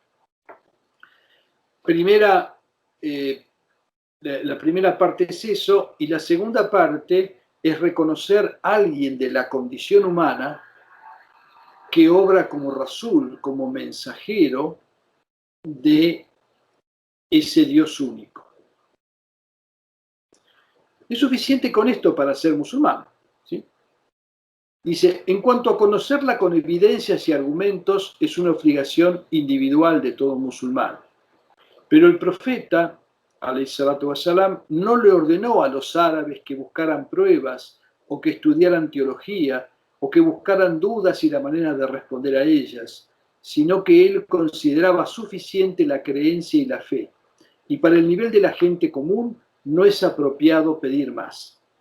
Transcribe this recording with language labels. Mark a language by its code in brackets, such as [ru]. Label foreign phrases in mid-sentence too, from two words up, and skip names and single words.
[es] La primera parte es eso, y la segunda parte es reconocer a alguien de la condición humana que obra como rasul, como mensajero de ese Dios único. Es suficiente con esto para ser musulmán, ¿sí? Dice, en cuanto a conocerla con evidencias y argumentos, es una obligación individual de todo musulmán. Pero el profeta, [ar] عليه الصلاة والسلام, [es] no le ordenó a los árabes que buscaran pruebas o que estudiaran teología o que buscaran dudas y la manera de responder a ellas, sino que él consideraba suficiente la creencia y la fe. Y para el nivel de la gente común no es apropiado pedir más.